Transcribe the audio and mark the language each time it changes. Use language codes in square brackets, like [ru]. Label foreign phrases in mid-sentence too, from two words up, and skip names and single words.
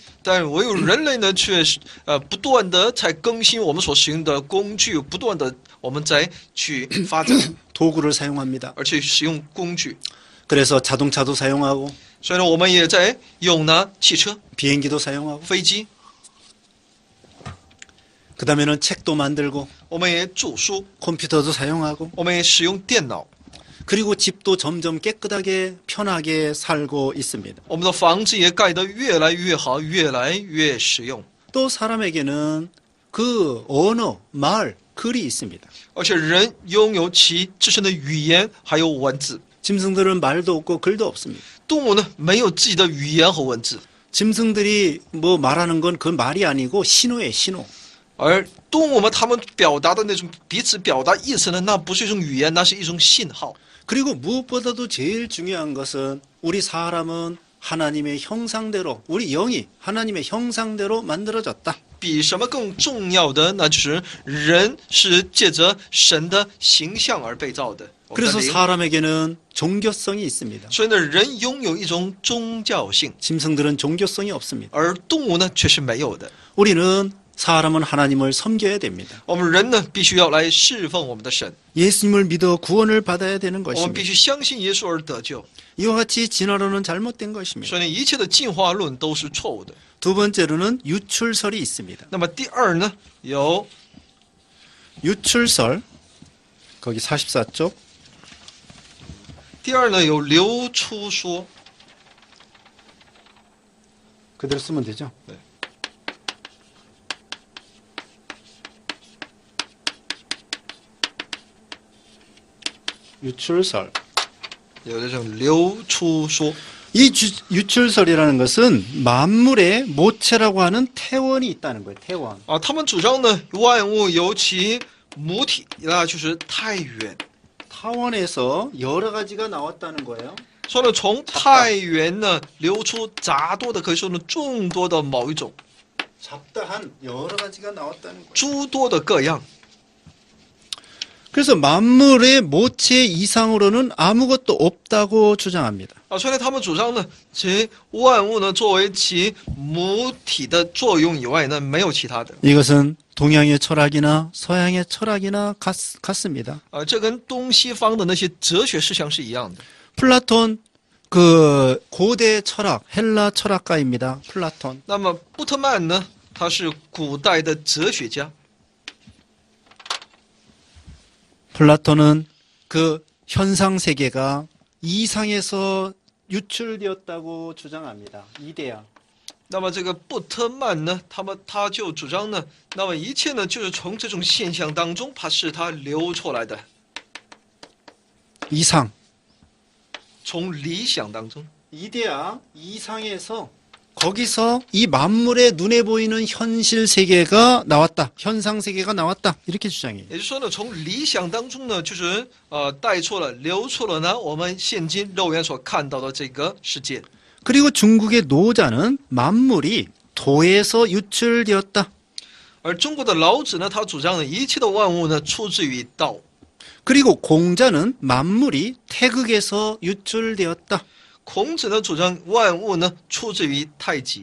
[zh] 但唯有人类呢，却是不断的在更新我们所使用的工具，不断的我们在去发展， [ko] 도구를 사용합니다. [zh] 而且使用工具。 [ko] 그래서 자동차도 사용하고 [zh] 所以呢，我们也在用呢汽车、 [ko] 비행기도 사용하고 [zh] 飞机， [ko] 그다음에는 책도 만들고 [zh] 我们也著书， [ko] 컴퓨터도 사용하고 [zh] 我们也使用电脑， [ko] 그리고 집도 점점 깨끗하게 편하게 살고 있습니다. [zh] 我们的房子也盖得越来越好，越来越实用。 [ko] 또 사람에게는 그 언어, 말, 글이 있습니다. [zh] 而且人拥有其自身的语言还有文字， [ko] 짐승들은 말도 없고 글도 없습니다. [zh] 动物呢没有自己的语言和文字， [ko] 짐승들이 뭐 말하는 건 그 말이 아니고 신호예요, 신호. [zh] 而动物们它们表达的那种彼此表达意思呢，那不是一种语言，那是一种信号。 [ko] 그리고 무엇보다도 제일 중요한 것은 우리 사람은 하나님의 형상대로, 우리 영이 하나님의 형상대로 만들어졌다. [zh] 比什么更重要的，那就是人是借着神的形象而被造的。我们的 [ko] 그래서 [zh] 灵 [ko] 사람에게는 종교성이 있습니다. [zh] 所以呢，人拥有一种宗教性， [ko] 짐승들은 종교성이 없습니다. [zh] 而动物呢却是没有的。 [ko] 우리는 사람은 하나님을 섬겨야 됩니다. [zh] 我们人呢必须要来侍奉我们的神， [ko] 예수님을 믿어 구원을 받아야 되는 [zh] 我们必 [ko] 것입니다. [zh] 须相信耶稣而得救。 [ko] 이와 같이 진화론은 잘못된 것입니다. [zh] 所以呢，一切的进化论都是错误的。 [ko] 두 번째로는 유출설이 있습니다. [zh] 那么第二呢，有 [ko] 유출설, 거기 44쪽. [zh] 第二呢有流出说， [ko] 그대로 쓰면 되죠? 네. 유출설. [zh] 有这种流出说。 [ko] 이 유출설이라는 것은 만물의 모체라고 하는 태원이 있다는 거예요. 태원. [zh] 啊，他们主张呢，万物有其母体，那就是太原。 [ko] 타원에서 여러 가지가 나왔다는 거예요. [zh] 说呢，从太原呢流出杂多的，可以说呢众多的某一种， [ko] 잡다한 여러 가지가 나왔다는 거예요. [zh] 诸多的各样。 [ko] 그래서 만물의 모체 이상으로는 아무것도 없다고 주장합니다. [zh] 啊，所以呢，他们主张呢，其万物呢作为其母体的作用以外呢，没有其他的。 [ko] 이것은 동양의 철학이나 서양의 철학이나 같습니다. [zh] 啊，这跟东西方的那些哲学思想是一样的。 [ko] 플라톤 그 고대 철학 헬라 철학가입니다. 플라톤. [zh] 那么布特曼呢，他是古代的哲学家。 [ko] 플라톤은 그 현상 세계가 이상에서 유출되었다고 주장합니다. 이데아. [zh] 那么这个布特曼呢，他就主张呢，那么一切呢，就是从这种现象当中，是它流出来的， [ko] 이상. [zh] 从理想当中。 [ko] 이데아 이상에서 거기서 이 만물의 눈에 보이는 현실 세계가 나왔다. 현상 세계가 나왔다. 이렇게 주장해요. [zh] 也就是说呢，从理想当中呢，就是带出了、流出了呢，我们现今肉眼所看到的这个世界。 [ko] 그리고 중국의 노자는 만물이 도에서 유출되었다. [zh] 而中国的老子呢，他主张呢，一切的万物呢，出自于道。 [ko] 그리고 공자는 만물이 태극에서 유출되었다. [zh] 孔子呢，主张万物呢，出自于太极。